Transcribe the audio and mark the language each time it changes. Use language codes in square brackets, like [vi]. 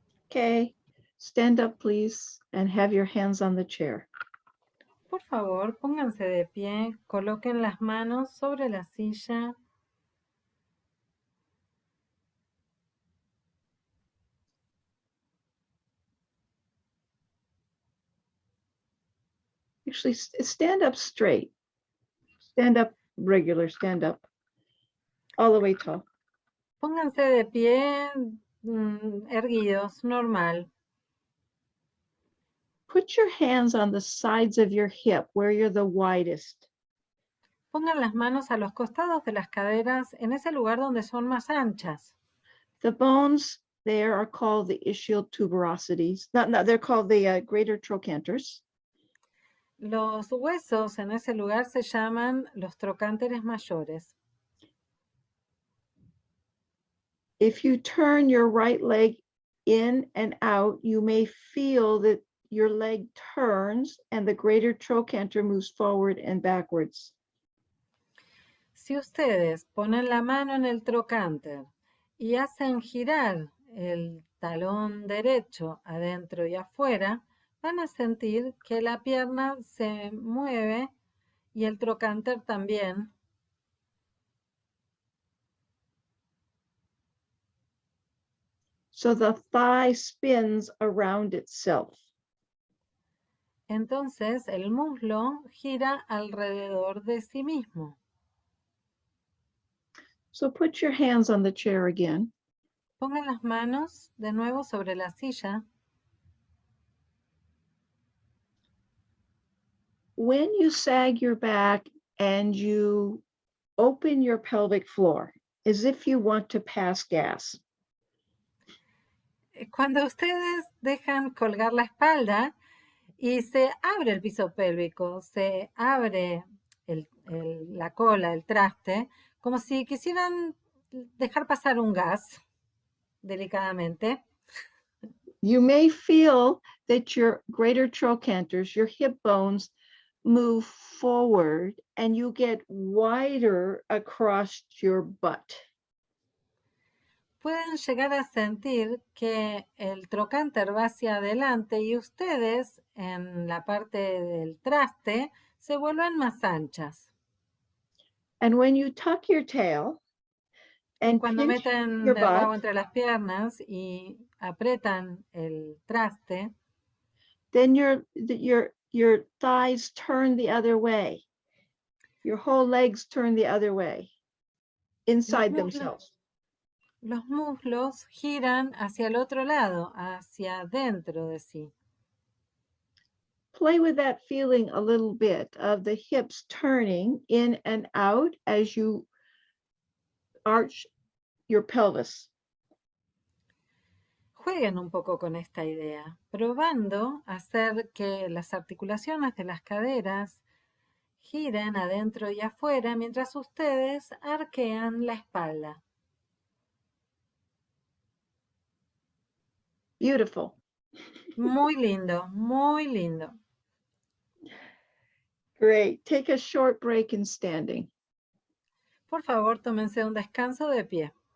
[en] Okay, stand up, please, and have your hands on the chair. [es] Por favor, pónganse de pie, coloquen las manos sobre la silla. [en] Actually, stand up straight. Stand up regular, stand up. All the way tall. [es] Pónganse de pie, erguidos, normal. [en] Put your hands on the sides of your hip where you're the widest. [es] Pongan las manos a los costados de las caderas en ese lugar donde son más anchas. [en] The bones there are called the ischial tuberosities. No, they're called the greater trochanters. [es] Los huesos en ese lugar se llaman los trocánteres mayores. [en] If you turn your right leg in and out, you may feel that your leg turns and the greater trochanter moves forward and backwards. [es] Si ustedes ponen la mano en el trocánter y hacen girar el talón derecho adentro y afuera, van a sentir que la pierna se mueve y el trocánter también. [en] So the thigh spins around itself. [es] Entonces el muslo gira alrededor de sí mismo. [en] So put your hands on the chair again. [es] Pongan las manos de nuevo sobre la silla. [en] When you sag your back and you open your pelvic floor, as if you want to pass gas. [es] Cuando ustedes dejan colgar la espalda y se abre el piso pélvico, se abre la cola, el traste, como si quisieran dejar pasar un gas delicadamente. [en] You may feel that your greater trochanters, your hip bones, move forward and you get wider across your butt. [es] Pueden llegar a sentir que el trocánter va hacia adelante y ustedes en la parte del traste se vuelven más anchas. [en] And when you tuck your tail [es] Y [en] and [es] cuando [en] pinch [es] meten [en] your [es] el rabo [en] butt, [es] entre las piernas y apretan el traste, [en] then your thighs turn the other way. Your whole legs turn the other way, inside themselves. [es] Los muslos giran hacia el otro lado, hacia dentro de sí. [en] Play with that feeling a little bit of the hips turning in and out as you arch your pelvis. [es] Jueguen un poco con esta idea, probando hacer que las articulaciones de las caderas giren adentro y afuera mientras ustedes arquean la espalda. [en] Beautiful. [es] Muy lindo, muy lindo. [en] Great. Take a short break in standing. [es] Por favor, tómense un descanso de pie.